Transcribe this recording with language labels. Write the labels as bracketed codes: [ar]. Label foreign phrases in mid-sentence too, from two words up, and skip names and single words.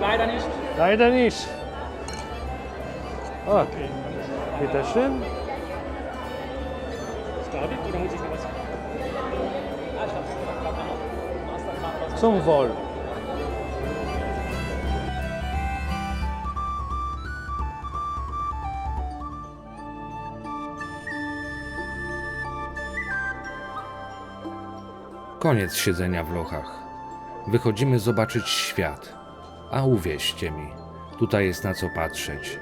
[de] Leider nicht. Leider nicht. Okay. Bitte schön. David, oder muss ich noch was? Zum Wohl. [pl] Koniec siedzenia w lochach. Wychodzimy zobaczyć świat. A uwierzcie mi, tutaj jest na co patrzeć.